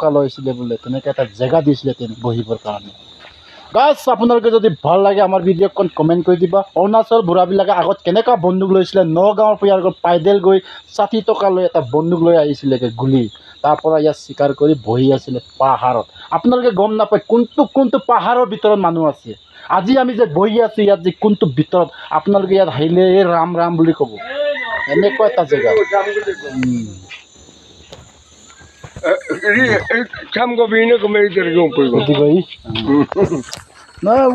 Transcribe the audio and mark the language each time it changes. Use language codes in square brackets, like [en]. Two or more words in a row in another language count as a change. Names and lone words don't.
[as] লৈছিলে বোলে তেনেকৈ এটা জেগা দিছিলে বহিবৰ কাৰণে গাইছ আপোনালোকে যদি ভাল লাগে আমাৰ ভিডিঅ'খন কমেণ্ট কৰি দিবা অৰুণাচল বুঢ়াবিলাকে আগত কেনেকুৱা বন্দুক লৈছিলে নগাঁৱৰ পৰা ইয়াৰ পাইদেল গৈ 60 টকা লৈ এটা বন্দুক লৈ আহিছিলে গুলি তাৰ পৰা ইয়াত চিকাৰ কৰি বহি আছিলে পাহাৰত আপোনালোকে গম নাপায় কোনটো পাহাৰৰ ভিতৰত মানুহ আছে আজি আমি যে বহি আছো ইয়াত যে কোনটো ভিতৰত আপোনালোকে ইয়াত আহিলে ৰাম ৰাম বুলি ক'ব এনেকুৱা এটা জেগা Cham go bine ko me der go ko. No